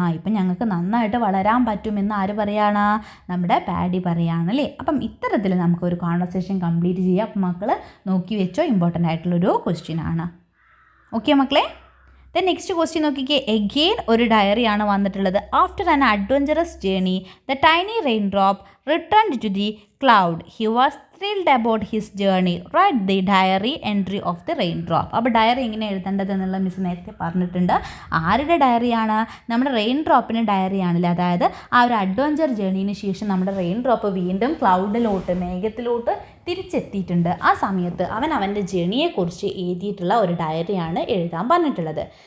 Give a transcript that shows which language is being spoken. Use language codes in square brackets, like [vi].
[ml] ഇപ്പം ഞങ്ങൾക്ക് നന്നായിട്ട് വളരാൻ പറ്റുമെന്ന് ആര് പറയാണ്, നമ്മുടെ പാഡി പറയാണല്ലേ. അപ്പം ഇത്തരത്തിൽ നമുക്കൊരു കോൺവെർസേഷൻ കംപ്ലീറ്റ് ചെയ്യാം. അപ്പം മക്കൾ നോക്കി വെച്ചോ, ഇമ്പോർട്ടൻ്റ് ആയിട്ടുള്ളൊരു ക്വസ്റ്റ്യൻ ആണ്. ഓക്കെ മക്കളെ, ദെൻ നെക്സ്റ്റ് ക്വസ്റ്റ്യൻ നോക്കിക്കേ. എഗെയിൻ ഒരു ഡയറിയാണ് വന്നിട്ടുള്ളത്. [en] After an adventurous journey the tiny raindrop returned to the cloud. He was thrilled about his journey. Write the diary entry of the raindrop. [ml] അപ്പോൾ diary എങ്ങനെ എഴുതേണ്ടത് എന്നുള്ള miss നേരത്തെ പറഞ്ഞിട്ടുണ്ട്. ആരുടെ ഡയറിയാണ്? നമ്മുടെ റെയിൻ ഡ്രോപ്പിന് ഡയറിയാണല്ലേ. അതായത് ആ ഒരു അഡ്വഞ്ചർ ജേർണിന് ശേഷം നമ്മുടെ റെയിൻ ഡ്രോപ്പ് വീണ്ടും ക്ലൗഡിലോട്ട്, മേഘത്തിലോട്ട് തിരിച്ചെത്തിയിട്ടുണ്ട്. ആ സമയത്ത് അവൻ അവൻ്റെ ജേണിയെക്കുറിച്ച് എഴുതിയിട്ടുള്ള ഒരു ഡയറിയാണ് എഴുതാൻ പറഞ്ഞിട്ടുള്ളത്.